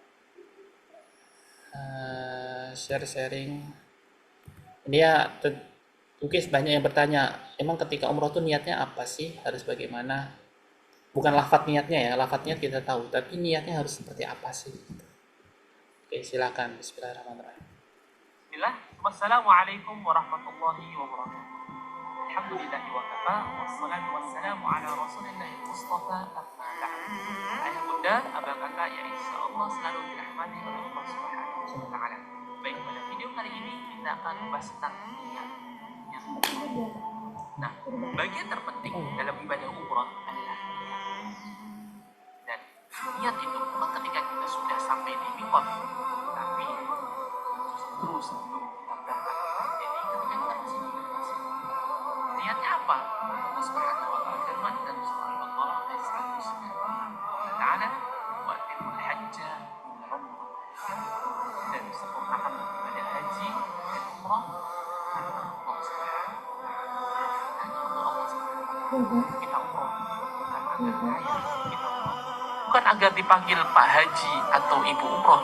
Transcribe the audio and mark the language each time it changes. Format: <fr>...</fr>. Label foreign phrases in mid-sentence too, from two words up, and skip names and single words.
<id>Sharing. Ini ya, mungkin banyak yang bertanya, emang ketika umroh itu niatnya apa sih? Harus bagaimana? Bukan lafadz niatnya ya, lafadz niat kita tahu, tapi niatnya harus seperti apa sih? Oke, silakan.</id> <ar>بسم الله الرحمن الرحيم. بسم الله. والسلام عليكم ورحمة الله وبركاته. الحمد لله وكفى، والصلاة والسلام على رسول الله المصطفى أما بعد.</ar> <id>Ayah bunda, abang kakak yang</id> <ar>إن شاء الله</ar> <id>selalu dirahmati oleh Allah</id> <ar>سبحانه وتعالى.</ar> <id>Baik, pada video kali ini kita akan membahas tentang niat. Nah, bagian terpenting dalam ibadah umrah adalah niat. Dan niat itu bukan ketika kita sudah sampai di miqat, tapi terus sebelum kita berangkat. Jadi ketika kita masih di Indonesia, niatnya apa? Allah</id> <ar>سبحانه وتعالى</ar> <id>firman dan surah Al-Baqarah ayat 109.</id> <ar>تعالى وأتموا الحج إلى العمرة.</ar> <id>Dan sempurnakan ibadah haji dan umrah karena Allah</id> <ar>سبحانه وتعالى.</ar> <id>Hanya untuk Allah</id> <ar>سبحانه وتعالى</ar> <id>kita umrah, bukan agar kaya kita umrah, bukan agar dipanggil Pak Haji atau Ibu umrah.</id>